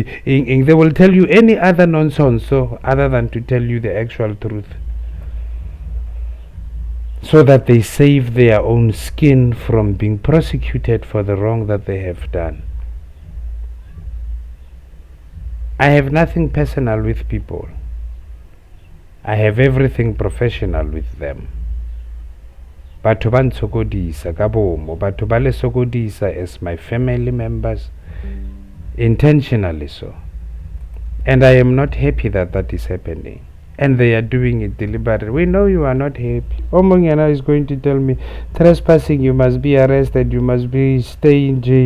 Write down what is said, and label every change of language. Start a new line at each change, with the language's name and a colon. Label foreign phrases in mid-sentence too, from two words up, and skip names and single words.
English: They will tell you any other nonsense, so other than to tell you the actual truth, so that they save their own skin from being prosecuted for the wrong that they have done. I have nothing personal with people. I have everything professional with them.
Tswana: Batho ba ntshokodisa ka bomo, batho ba le sokodisa
English: as my family members, intentionally so. And I am not happy that that is happening. And they are doing it deliberately. We know you are not happy. Omongena is going to tell me, trespassing, you must be arrested, you must stay in jail.